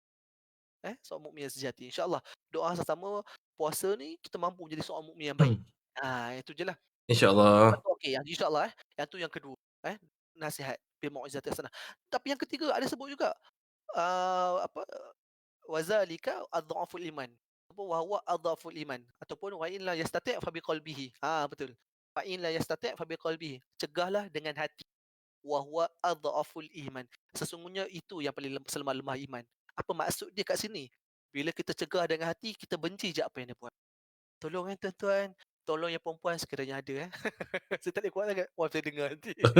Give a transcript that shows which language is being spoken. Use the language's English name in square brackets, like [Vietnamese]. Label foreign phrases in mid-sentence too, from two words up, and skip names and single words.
[Malay] Seorang mukmin yang sejati. InsyaAllah doa sama-sama puasa ni kita mampu menjadi seorang mukmin yang baik. Itu je lah. Lepas InsyaAllah. tu okey, yang insyaAllah yang tu yang kedua, nasihat [Arabic] بالموعظة الحسنة. [Malay] Tapi yang ketiga ada sebut juga, apa, [Arabic] وذلك أضعف الإيمان. Apa وهو أضعف الإيمان ataupun وإن لم يستطع فبقلبه. Betul. فإن لم يستطع فبقلبه. [Malay] Cegahlah dengan hati. [Arabic] وهو أضعف الإيمان. [Malay] Sesungguhnya itu yang paling selemah-lemah iman. Apa maksud dia kat sini? Bila kita cegah dengan hati, kita benci je apa yang dia buat. Tolong tuan-tuan, tolong yang perempuan sekiranya ada Saya tak boleh kuat sangat, wife saya dengar nanti.